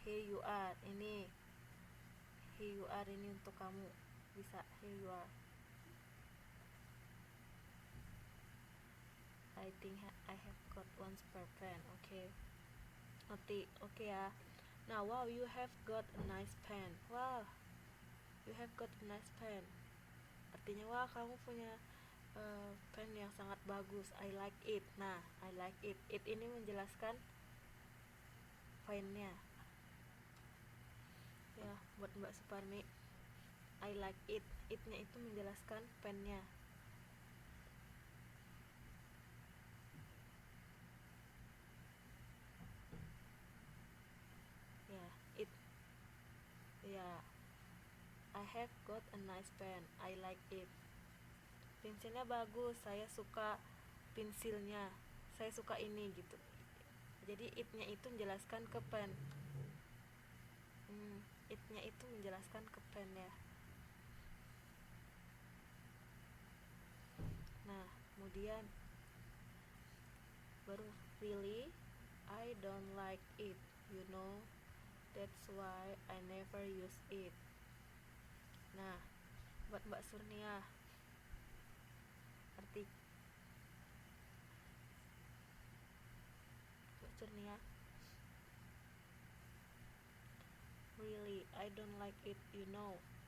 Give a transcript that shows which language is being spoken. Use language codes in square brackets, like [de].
[en] you are, ini here you are, [id] ini untuk kamu, bisa [en] here you are. I think I have got one spare pen. Oke. Oke ya. Nah, wow, you have got a nice pen. Wow, you have got a nice pen. [id] Artinya, wah, kamu punya pen yang sangat bagus. [en] I like it. Nah, I like it. [id] It ini menjelaskan pennya. Ya, buat Mbak Suparmi, [en] I like it. [id] It-nya itu menjelaskan pennya. [en] Ya, it. Ya, I have got a nice pen. I like it. [id] Pensilnya bagus. Saya suka pensilnya. Saya suka ini gitu. Jadi it-nya itu menjelaskan ke pen. It-nya itu menjelaskan ke pen ya. Nah, kemudian baru [en] really, I don't like it, you know, that's why I never use it. [id] Nah, buat Mbak Surnia, [en] arti Mbak Surnia, really, I don't like it, you know.